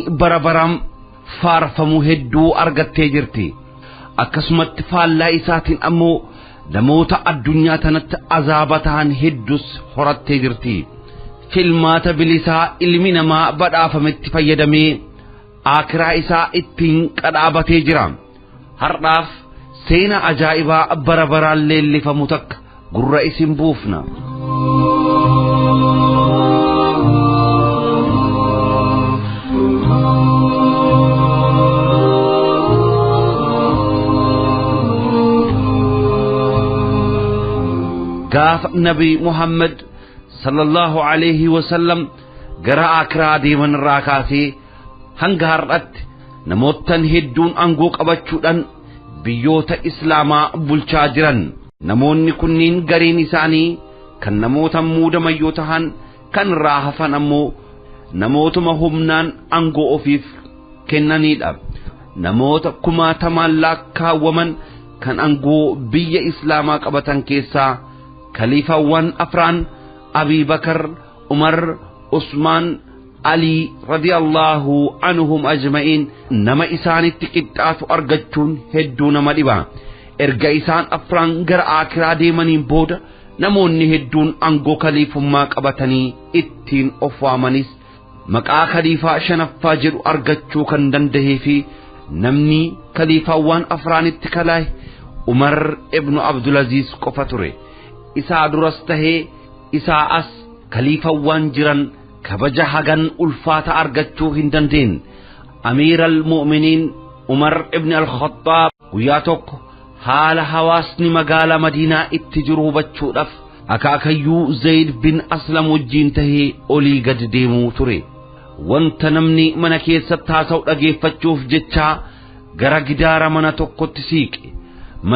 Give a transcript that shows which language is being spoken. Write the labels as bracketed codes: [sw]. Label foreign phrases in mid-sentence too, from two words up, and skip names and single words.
[om] bara baraan faarfamuu hedduu argattee jirti akkasumatti faallaa isaatiin ammoo namoota addunyaa tanatti azaaba ta'an hedduus horattee jirti filmaata bilisaa ilmi namaa badhaafametti fayyadamee aakiraa isaa ittiin qadhaabatee jira har'aaf seenaa ajaa'ibaa bara baraan leellifamu takka gurra isin buufna. gaaf nabi Muhammad [ar] صلى الله عليه وسلم [om] gara aakiraa deeman irraa kaasee hanga har'atti namootan hedduun aangoo qabachuudhaan biyyoota islaamaa bulchaa jiran namoonni kunniin gariin isaanii kan namoota muudamayyoo tahan kan irraa hafan ammoo namootuma humnaan aangoo ofiif kennaniidha namoota kumaatamaan lakkaawwaman kan aangoo biyya islaamaa qabatan keessaa khalifaawwan afraan Abi Bakar Umar Usman Ali [ar] رضي الله عنهم أجمعين [om] nama isaanitti qixxaatu argachuun hedduu nama dhiba erga isaan afraan gara aakiraa deemaniin booda namoonni hedduun aangoo khaliifummaa qabatanii ittiin of waamanis maqaa khaliifaa shanaffaa jedhu argachuu kan danda'ee fi namni khalifaawwan afraanitti kalaahe Umar ibn Abdulaziz qofa ture isaa duras tahee isaa as khalifaawwan jiran kabaja hagan ulfaata argachuu hin dandeen Amir al-Mu'minin Umar ibn al-Khattab guyyaa tokko haala hawaasni magaalaa Madiinaa itti jiru hubachuudhaaf akaakayyuu Zayd bin Aslam wajjiin tahee olii gad deemuu ture wanta namni mana keessatti haasa'u dhageeffachuuf jecha gara gidaara mana tokkotti siiqe mana